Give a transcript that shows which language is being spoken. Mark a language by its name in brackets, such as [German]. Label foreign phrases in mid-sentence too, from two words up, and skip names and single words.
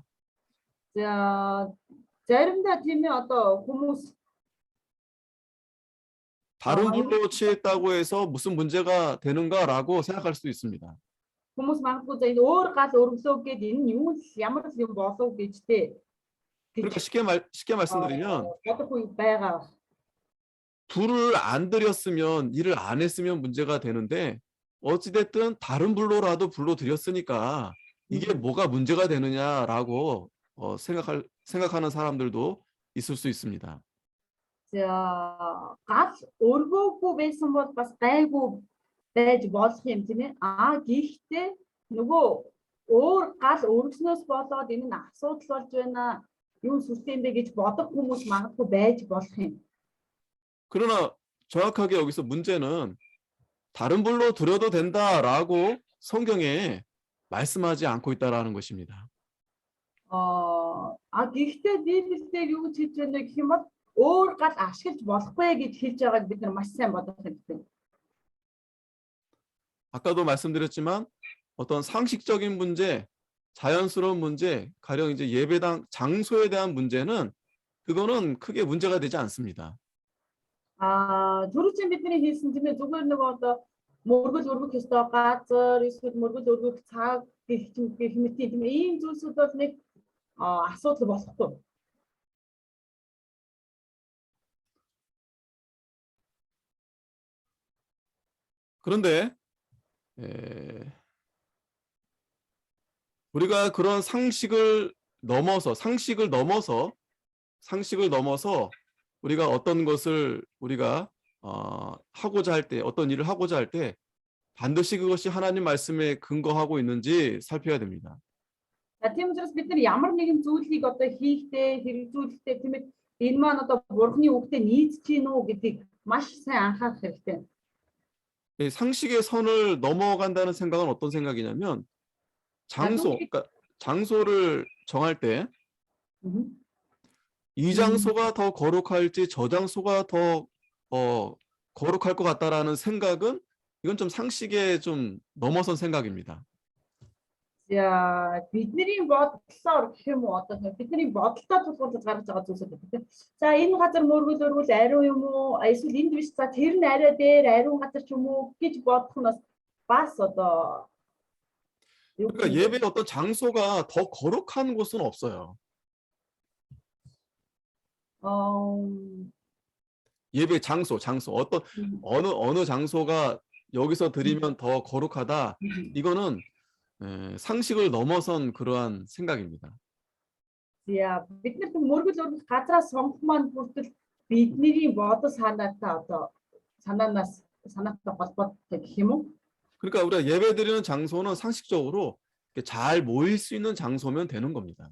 [Mongolian] За заримдаа тийм ээ одоо хүмүүс [Korean] 다른 불로 취했다고 해서 무슨 문제가 되는가라고 생각할 수도 있습니다. [Mongolian] хүмүүс магадгүй за энэ өөр гал өргөлөө гээд энэ нь юу ямар л юм болов гэжтэй [Korean] 그러니까 쉽게 말씀드리면 [Mongolian] бодохгүй байгаа. [Korean] 불을 안 들였으면 일을 안 했으면 문제가 되는데 어찌됐든 다른 불로라도 불로 들였으니까 이게 뭐가 문제가 되느냐라고 생각하는 사람들도 있을 수 있습니다. [Mongolian] За гал өргөөгүй байсан бол бас гайгүй байж болох юм тийм ээ. Гэхдээ нөгөө өөр гал өргснөөс болоод энэ нь асуудал болж байна. Юу сүртэй юм бэ гэж бодох хүмүүс магадгүй байж болох юм. [Korean] 그러나 정확하게 여기서 문제는 다른 불로 드려도 된다라고 성경에 말씀하지 않고 있다라는 것입니다. [Mongolian] Гэхдээ Библиэлд юу гэж хэлж байна гэх юм бол өөр гал ашиглаж болохгүй гэж хэлж байгааг бид нар маш сайн бодох хэрэгтэй. [Korean] 아까도 말씀드렸지만 어떤 상식적인 문제, 자연스러운 문제, 가령 이제 예배당 장소에 대한 문제는 그거는 크게 문제가 되지 않습니다. [Mongolian] Түрүүчийн бидний хэлсэн тийм ээ зүгээр нэг одоо мөргөл өргөх ёстой газар, эсвэл мөргөл өргөх цаг гэх мэт тийм ээ ийм зүйлсүүд бол нэг асуудал болохгүй. [Korean] 그런데 우리가 그런 상식을 넘어서 우리가 어떤 것을 우리가 하고자 할 때, 어떤 일을 하고자 할 때 반드시 그것이 하나님 말씀에 근거하고 있는지 살펴야 됩니다. [Mongolian] За тийм учраас бид нар ямар нэгэн зүйлийг одоо хийхдээ хэрэгжүүлэхдээ тийм ээ энэ маань одоо Бурхны үгтэй нийцж гин үү гэдгийг маш сайн анхаарах хэрэгтэй. [Korean] 이 상식의 선을 넘어간다는 생각은 어떤 생각이냐면 그러니까 장소를 정할 때 이 장소가 더 거룩할지 저 장소가 더 거룩할 것 같다라는 생각은 이건 좀 상식에 좀 넘어선 생각입니다. [Mongolian] За бидний бодлоор гэх юм уу одоо бидний бодолтой тулгуурлаж гаргаж байгаа зүйлсүүд гэдэг. За энэ газар мөргөл өргөл ариун юм уу? Эсвэл энд биш за тэр нь арай дээр ариун газар ч юм уу гэж бодох нь бас одоо [Korean] 그러니까 예배의 어떤 장소가 더 거룩한 곳은 없어요. 예배 장소 어떤 어느 장소가 여기서 드리면 더 거룩하다. 이거는 상식을 넘어선 그러한 생각입니다. [Mongolian] За бид нар мөргөл өргөх газраас сонгох маань бүртэл бидний бодол санаатай одоо санаатай холбоотой гэх юм уу? [Korean] 그러니까 우리가 예배드리는 장소는 상식적으로 잘 모일 수 있는 장소면 되는 겁니다.